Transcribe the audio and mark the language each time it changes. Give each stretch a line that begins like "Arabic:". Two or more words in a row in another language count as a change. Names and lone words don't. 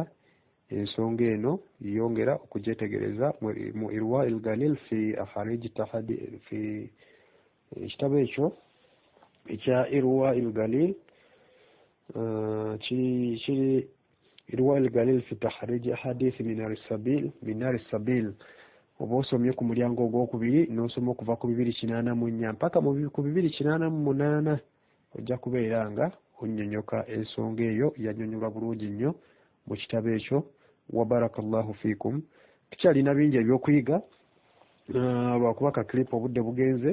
Ganda: Ensonga eno yongera okugyetegereza mu Irwaul Galil fi akharij tahadi fi ekitabo ekyo ekya Irwaul Galil kiri Irwaul Galil fi takhrij hadith minar sabil oba osomye ku mulyango ogwokubiri n'osoma okuva ku 284 mpaka ku 288 ojja kubeera nga onnyonnyoka ensonga eyo yannyonnyola bulungi nnyo mu kitabo ekyo.
Arabic: وبارك الله فيكم.
Ganda: Tukyalina bingi ebyokuyiga lwakuba ka clip obudde bugenze.